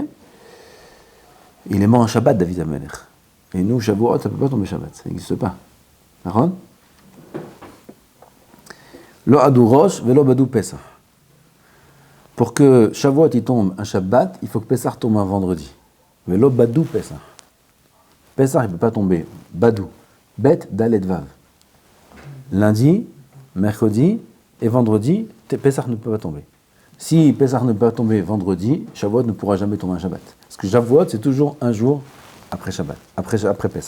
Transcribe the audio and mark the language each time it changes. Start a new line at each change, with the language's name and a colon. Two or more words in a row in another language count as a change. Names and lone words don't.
French: Il est mort en Shabbat, David Ameler. Et nous, Shavuot, ça ne peut pas tomber Shabbat. Ça n'existe pas. D'accord?
Hebrew: לא אד"ו ראש, ולא בד"ו פסח.
French: Pour que Shavuot il tombe un Shabbat, il faut que Pesach tombe un vendredi.
Hebrew: ולא בד"ו פסח.
French: Pesach, il ne peut pas tomber.
Hebrew: בד"ו. בית, דלת, וו.
French: Lundi, mercredi et vendredi, Pesach ne peut pas tomber. Si Pesach ne peut pas tomber vendredi, Shavuot ne pourra jamais tomber un Shabbat. Parce que Shavuot, c'est toujours un jour après Shabbat, après Pesach.